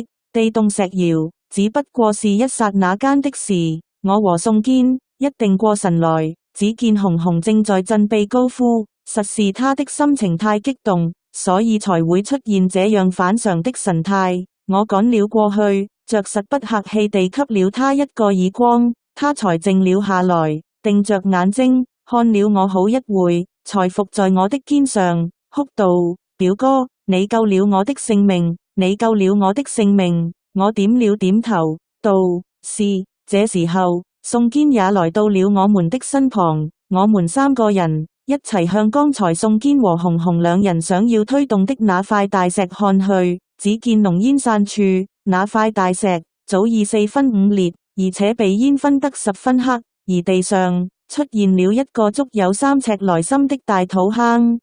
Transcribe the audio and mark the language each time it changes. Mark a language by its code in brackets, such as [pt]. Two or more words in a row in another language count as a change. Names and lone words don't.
[zh] 地動石搖只不過是一剎那間的事。我和宋堅一定過神來，只見熊熊正在振臂高呼，實是他的心情太激動，所以才會出現這樣反常的神態。我趕了過去，着實不客氣地給了他一個耳光，他才靜了下來，定着眼睛看了我好一會，才伏在我的肩上，哭道：表哥，你救了我的性命，你救了我的性命。我點了點頭，道：是。這時候宋堅也來到了我們的身旁，我們3個人一齊向剛才宋堅和熊熊兩人想要推動的那塊大石看去，只見濃煙散處，那塊大石早已4分5裂，而且被煙熏得十分黑，而地上出現了一個足有3尺來深的大土坑。